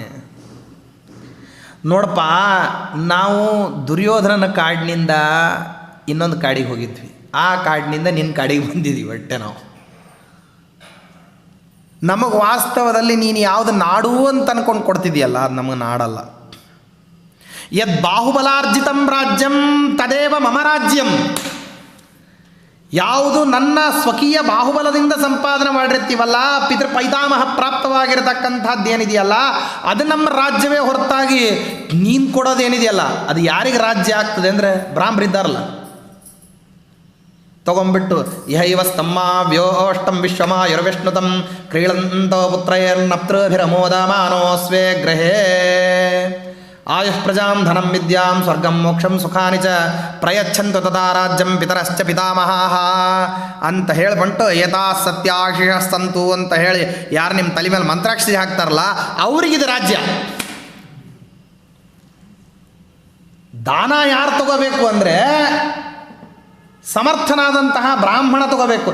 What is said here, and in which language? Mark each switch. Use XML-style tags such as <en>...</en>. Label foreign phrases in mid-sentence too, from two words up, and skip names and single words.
<kn>ನೋಡಪ್ಪ, ನಾವು ದುರ್ಯೋಧನನ ಕಾಡಿನಿಂದ ಇನ್ನೊಂದು ಕಾಡಿಗೆ ಹೋಗಿದ್ವಿ, ಆ ಕಾಡಿನಿಂದ ನಿನ್ನ ಕಾಡಿಗೆ ಬಂದಿದ್ದೀವಿ ಒಟ್ಟೆ ನಾವು. ನಮಗೆ ವಾಸ್ತವದಲ್ಲಿ ನೀನು ಯಾವುದು ನಾಡು ಅಂತ ಅನ್ಕೊಂಡು ಕೊಡ್ತಿದ್ದೀಯಲ್ಲ, ಅದು ನಮಗೆ ನಾಡಲ್ಲ.</kn> <sa>ಯದ್ ಬಾಹುಬಲಾರ್ಜಿತಂ ರಾಜ್ಯಂ ತದೇವ ಮಮ ರಾಜ್ಯಂ.</sa> <kn>ಯಾವುದು ನನ್ನ ಸ್ವಕೀಯ ಬಾಹುಬಲದಿಂದ ಸಂಪಾದನೆ ಮಾಡಿರ್ತೀವಲ್ಲ, ಪಿತೃ ಪೈತಾಮಹ ಪ್ರಾಪ್ತವಾಗಿರತಕ್ಕಂಥದ್ದೇನಿದೆಯಲ್ಲ, ಅದು ನಮ್ಮ ರಾಜ್ಯವೇ ಹೊರತಾಗಿ ನೀನು ಕೊಡೋದೇನಿದೆಯಲ್ಲ ಅದು ಯಾರಿಗೆ ರಾಜ್ಯ ಆಗ್ತದೆ ಅಂದರೆ ಬ್ರಾಹ್ಮರಿದ್ದಾರಲ್ಲ, ತಗೊಂಬಿಟ್ಟು</kn> <sa>ಯಹೈವ ಸ್ತಂಭಾವ್ಯೋಷ್ಟಂ ವಿಶ್ವಮಾಯುರ್ವಿಷ್ಣುತಂ ಕ್ರೀಳಂತೋ ಪುತ್ರೈರ್ನಪ್ತೃಭಿರಮೋದಮಾನೋ ಸ್ವೇ ಗ್ರಹೇ. ಆಯುಃ ಪ್ರಜಾಂ ಧನಂ ವಿದ್ಯಾಂ ಸ್ವರ್ಗಂ ಮೋಕ್ಷಂ ಸುಖಾನಿ ಚ ಪ್ರಯಚ್ಛಂತು ತದಾ ರಾಜ್ಯಂ ಪಿತರಶ್ಚ ಪಿತಾಮಹಾಃ</sa> <kn>ಅಂತ ಹೇಳಿಬಿಟ್ಟು</kn> <sa>ಏತಾ ಸತ್ಯಾಶಿಷಸ್ತಂತು</sa> <kn>ಅಂತ ಹೇಳಿ ಯಾರು ನಿಮ್ಮ ತಲೆ ಮೇಲೆ ಮಂತ್ರಾಕ್ಷಿ ಹಾಕ್ತಾರಲ್ಲ ಅವರಿಗಿದು ರಾಜ್ಯ. ದಾನ ಯಾರು ತಗೋಬೇಕು ಅಂದರೆ ಸಮರ್ಥನಾದಂತಹ ಬ್ರಾಹ್ಮಣ ತಗೋಬೇಕು.</kn>